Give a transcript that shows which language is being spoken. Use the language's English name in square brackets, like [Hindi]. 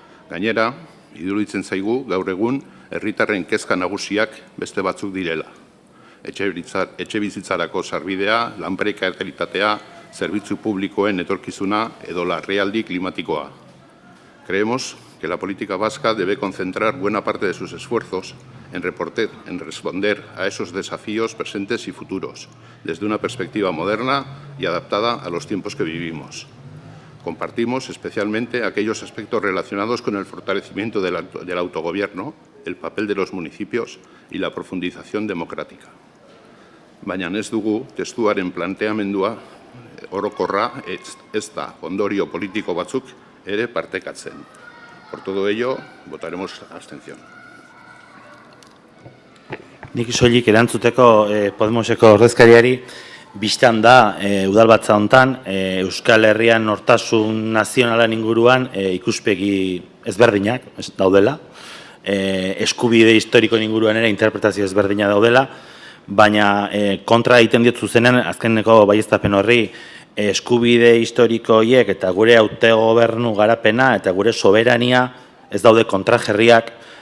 [Basque] Gainera, iruditzen zaigu gaur egun herritarren kezka nagusiak beste batzuk direla. Etxebizitzarako sarbidea, lan prekarietatea, zerbitzu publikoen etorkizuna edo larrialdi klimatikoa. [Spanish] Creemos que la política vasca debe concentrar buena parte de sus esfuerzos en responder a esos desafíos presentes y futuros, desde una perspectiva moderna y adaptada a los tiempos que vivimos. Compartimos especialmente aquellos aspectos relacionados con el fortalecimiento del autogobierno, el papel de los municipios y la profundización democrática. [Basque] Baina ez dugu testuaren planteamendua orokorra ez da ondorio politiko batzuk ere partekatzen. [Spanish] Por todo ello, votaremos abstención. [Basque] Nik soilik erantzuteko Podemoseko ordezkariari, Bistan da, udalbatza hontan, Euskal Herrian nortasun nazionalan inguruan ikuspegi ezberdinak daudela, eskubide historiko inguruan ere interpretazio ezberdina daudela, baina kontra egiten diot zuzenen, azkeneko baieztapen horri, eskubide historiko horiek eta gure autogobernu garapena eta gure soberania ez daude kontrajerriak